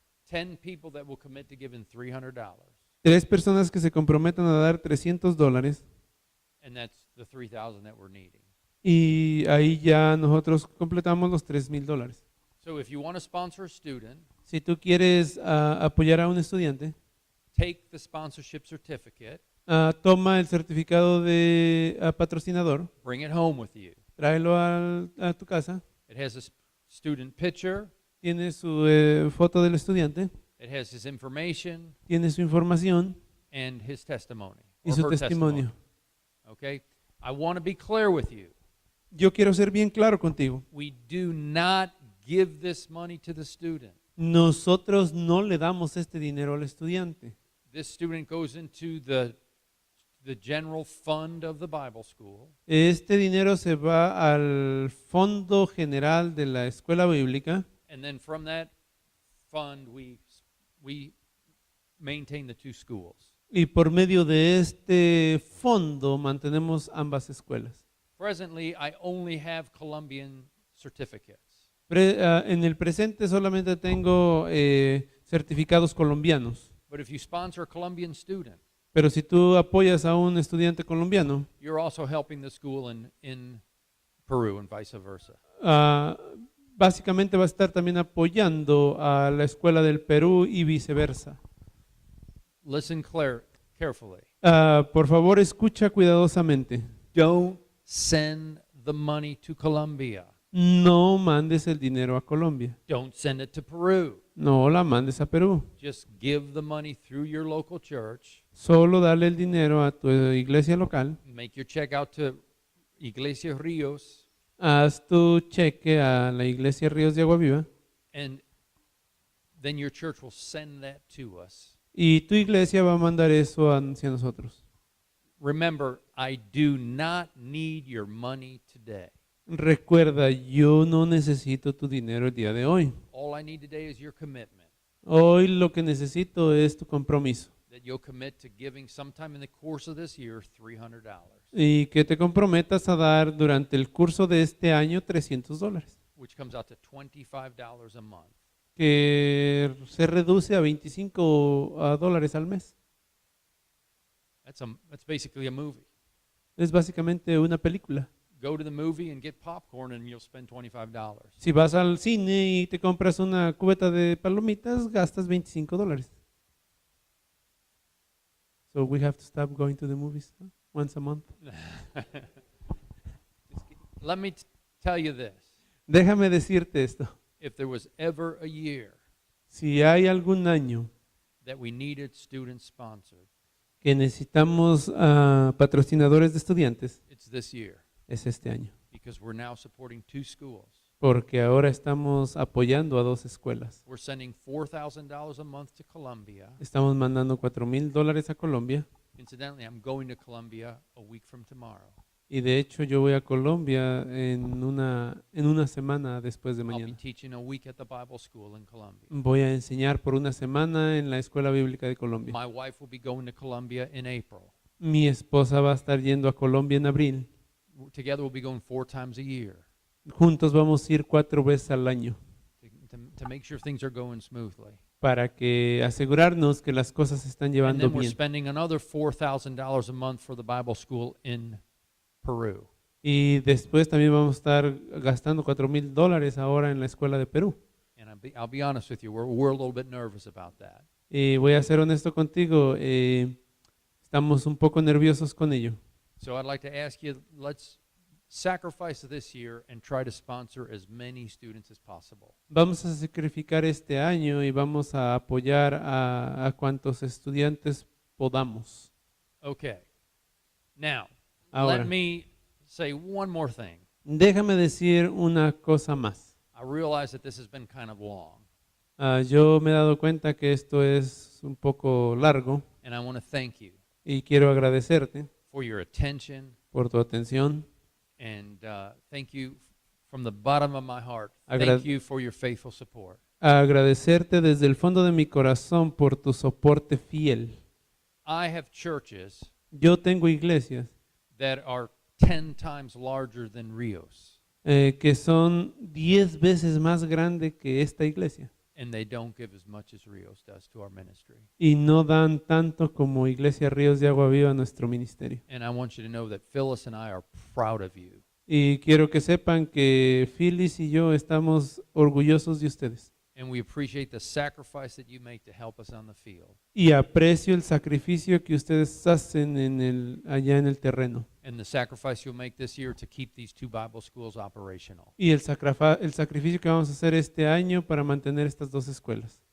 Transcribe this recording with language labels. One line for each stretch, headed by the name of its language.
English: 10 people that will commit to giving $300.
Spanish: 3 personas que se comprometan a dar $300
English: And that's the $3,000 that we're needing.
Spanish: y ahí ya nosotros completamos los $3,000.
English: So if you want to sponsor a student,
Spanish: Si tú quieres apoyar a un estudiante,
English: take the sponsorship certificate,
Spanish: toma el certificado de patrocinador,
English: bring it home with you.
Spanish: tráelo a tu casa,
English: It has a student picture,
Spanish: tiene su foto del estudiante,
English: it has his information,
Spanish: tiene su información
English: and his testimony.
Spanish: y
English: or
Spanish: su
English: her
Spanish: testimonio.
English: testimony. Okay? I want to be clear with you.
Spanish: Yo quiero ser bien claro contigo.
English: We do not give this money to the student.
Spanish: Nosotros no le damos este dinero al estudiante.
English: This student goes into the general fund of the Bible school,
Spanish: Este dinero se va al fondo general de la escuela bíblica
English: and then from that fund we maintain the 2 schools.
Spanish: y por medio de este fondo mantenemos ambas escuelas.
English: Presently, I only have Colombian certificates.
Spanish: En el presente solamente tengo certificados colombianos,
English: But if you sponsor a Colombian student,
Spanish: pero si tú apoyas a un estudiante colombiano,
English: you're also helping the school in Peru and vice versa.
Spanish: básicamente va a estar también apoyando a la escuela del Perú y viceversa.
English: Listen carefully.
Spanish: Por favor, escucha cuidadosamente.
English: Don't send the money to Colombia.
Spanish: No mandes el dinero a Colombia.
English: Don't send it to Peru.
Spanish: No la mandes a Perú.
English: Just give the money through your local church.
Spanish: Solo dale el dinero a tu iglesia local.
English: Make your check out to Iglesia Rios,
Spanish: Haz tu cheque a la iglesia Ríos de Agua Viva
English: and then your church will send that to us.
Spanish: y tu iglesia va a mandar eso hacia nosotros.
English: Remember, I do not need your money today.
Spanish: Recuerda, yo no necesito tu dinero el día de hoy.
English: All I need today is your commitment,
Spanish: Hoy lo que necesito es tu compromiso
English: that you'll commit to giving sometime in the course of this year $300,
Spanish: y que te comprometas a dar durante el curso de este año $300,
English: which comes out to $25 a month.
Spanish: que se reduce a $25 al mes.
English: That's basically a movie.
Spanish: Es básicamente una película.
English: Go to the movie and get popcorn and you'll spend $25.
Spanish: Si vas al cine y te compras una cubeta de palomitas, gastas $25.
English: So we have to stop going to the movies once a month. Let me tell you this.
Spanish: Déjame decirte esto.
English: If there was ever a year
Spanish: Si hay algún año
English: that we needed student sponsored,
Spanish: que necesitamos patrocinadores de estudiantes,
English: it's this year,
Spanish: es este año.
English: because we're now supporting 2 schools.
Spanish: Porque ahora estamos apoyando a 2 escuelas.
English: We're sending $4,000 a month to Colombia.
Spanish: Estamos mandando $4,000 a Colombia.
English: Incidentally, I'm going to Colombia a week from tomorrow.
Spanish: Y de hecho yo voy a Colombia en una semana después de
English: I'll be
Spanish: mañana.
English: teaching a week at the Bible school in Colombia.
Spanish: Voy a enseñar por una semana en la Escuela Bíblica de Colombia.
English: My wife will be going to Colombia in April.
Spanish: Mi esposa va a estar yendo a Colombia en abril.
English: Together we'll be going 4 times a year
Spanish: Juntos vamos a ir 4 veces al año
English: to make sure things are going smoothly.
Spanish: para que asegurarnos que las cosas se están
English: And
Spanish: llevando
English: then we're
Spanish: bien.
English: spending another $4,000 a month for the Bible school in Peru.
Spanish: Y después también vamos a estar gastando $4,000 ahora en la escuela de Perú.
English: And I'll be honest with you, we're a little bit nervous about that.
Spanish: Y voy a ser honesto contigo, estamos un poco nerviosos con ello.
English: So I'd like to ask you, let's sacrifice this year and try to sponsor as many students as possible.
Spanish: Vamos a sacrificar este año y vamos a apoyar a cuantos estudiantes podamos.
English: Okay. Now,
Spanish: Ahora,
English: let me say one more thing.
Spanish: déjame decir una cosa más.
English: I realize that this has been kind of long,
Spanish: Yo me he dado cuenta que esto es un poco largo
English: and I want to thank you
Spanish: y quiero agradecerte
English: for your attention,
Spanish: por tu atención.
English: and thank you from the bottom of my heart.
Spanish: Agra-
English: Thank you for your faithful support.
Spanish: Agradecerte desde el fondo de mi corazón por tu soporte fiel.
English: I have churches
Spanish: Yo tengo iglesias
English: that are 10 times larger than Rios,
Spanish: que son 10 veces más grandes que esta iglesia
English: and they don't give as much as Rios does to our ministry.
Spanish: y no dan tanto como Iglesia Ríos de Agua Viva a nuestro ministerio.
English: And I want you to know that Phyllis and I are proud of you.
Spanish: Y quiero que sepan que Phyllis y yo estamos orgullosos de ustedes.
English: And we appreciate the sacrifice that you make to help us on the field.
Spanish: Y aprecio el sacrificio que ustedes hacen allá en el terreno.
English: And the sacrifice you'll make this year to keep these 2 Bible schools operational.
Spanish: Y el sacrificio que vamos a hacer este año para mantener estas 2 escuelas.